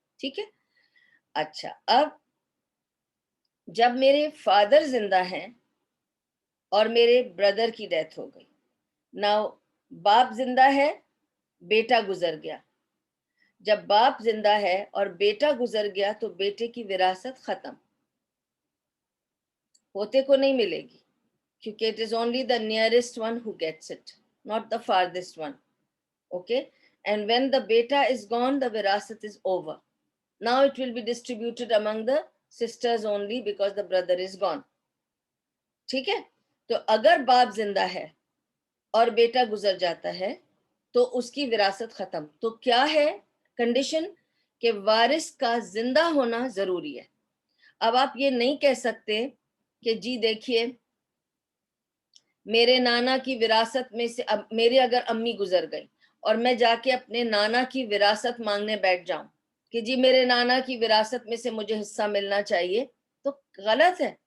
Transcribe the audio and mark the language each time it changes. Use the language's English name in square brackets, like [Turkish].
[Urdu] ٹھیک ہے, اچھا اب جب میرے فادر زندہ ہیں اور میرے بردر کی ڈیتھ ہو گئی, ناؤ باپ زندہ ہے, بیٹا گزر گیا. جب باپ زندہ ہے اور بیٹا گزر گیا تو بیٹے کی وراثت ختم, پوتے کو نہیں ملے گی, کیونکہ [English] it is only the nearest one who gets it, not the farthest one. Okay, and when the beta is gone the virasat is over. Now it will be distributed among the sisters only because the brother is gone. [Urdu] ٹھیک ہے, تو اگر باپ زندہ ہے اور بیٹا گزر جاتا ہے تو اس کی وراثت ختم. تو کیا ہے کنڈیشن؟ کہ وارث کا زندہ ہونا ضروری ہے. اب آپ یہ نہیں کہہ سکتے کہ جی دیکھیے میرے نانا کی وراثت میں سے, اب میرے اگر امی گزر گئی اور میں جا کے اپنے نانا کی وراثت مانگنے بیٹھ جاؤں کہ جی میرے نانا کی وراثت میں سے مجھے حصہ ملنا چاہیے, تو غلط ہے.